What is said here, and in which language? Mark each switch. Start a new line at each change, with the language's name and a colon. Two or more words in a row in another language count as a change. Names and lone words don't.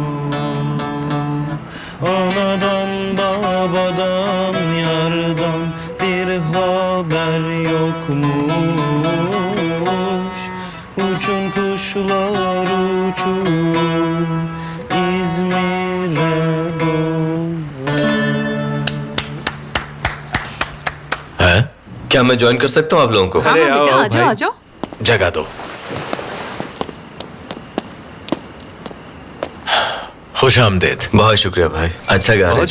Turkish: Anadan babadan yardan bir haber yokmuş. Uçun kuşlar uçun İzmir'e doğru.
Hindi: हैं? क्या मैं ज्वाइन कर सकता हूँ आप लोगों को? हाँ अरे हाँ आओ, बेटा आओ आ जाओ भाई। आ जाओ। जगह दो। खुश आमदेद। बहुत शुक्रिया भाई, अच्छा गा रहे बहुत